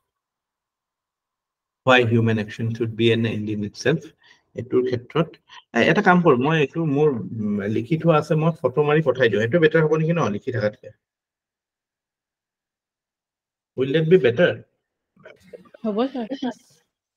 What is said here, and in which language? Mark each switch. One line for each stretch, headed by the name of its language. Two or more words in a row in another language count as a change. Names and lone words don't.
English: why human action should be an end in itself
Assamese: এটোৰ ক্ষেত্ৰত এটা কাম কৰ মই এটো মোৰ লিখি থোৱা আছে মই ফটো মাৰি পঠাই দিও এটো বেটাৰ হ'ব নেকি ন লিখি থাকাতকে
English: will that be better
Assamese: হ'ব স্যার